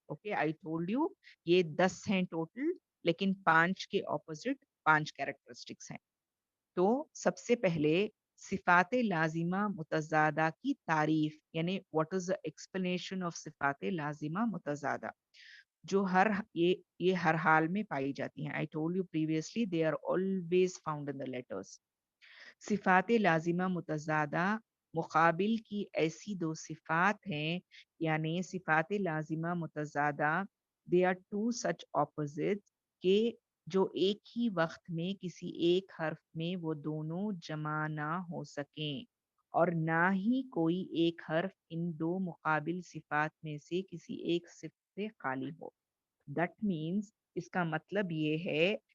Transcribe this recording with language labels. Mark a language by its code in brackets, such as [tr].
[en] okay I told you [ur] یہ 10 ہیں total, لیکن 5 کے اپوزٹ 5 کیریکٹرسٹکس ہیں. تو سب سے پہلے صفات لازمہ متضادہ کی تعریف، یعنی [en] what is the explanation of [ur] صفات لازمہ متضادہ، جو یہ ہر حال میں پائی جاتی ہیں. [en] I told you previously they are always found in the letters. [ur] صفات لازمہ متضادہ مقابل کی ایسی دو صفات ہیں، یعنی صفات لازمہ متضادہ [en] they are two such opposites [ur] کہ جو ایک ہی وقت میں کسی ایک حرف میں وہ دونوں جمع نہ ہو سکیں، اور نہ ہی کوئی ایک حرف ان دو مقابل صفات میں سے کسی ایک صفت سے خالی ہو. [en] That means [ur] اس کا مطلب یہ ہے